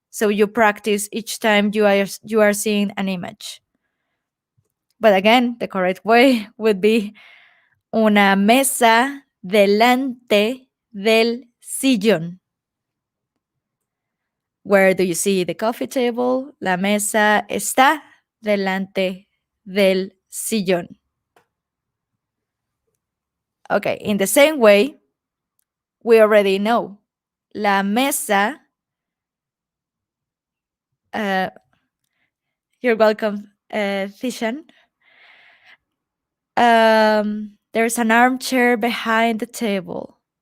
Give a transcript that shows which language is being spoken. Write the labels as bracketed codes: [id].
[en] So you practice each time you are seeing an image. But again, the correct way would be [es] una mesa delante del sillón. [en] Where do you see the coffee table? [es] La mesa está delante del sillón. [en] Okay, in the same way, we already know. [es] La mesa, [en] uh, you're welcome, Thishan. There's an armchair behind the table.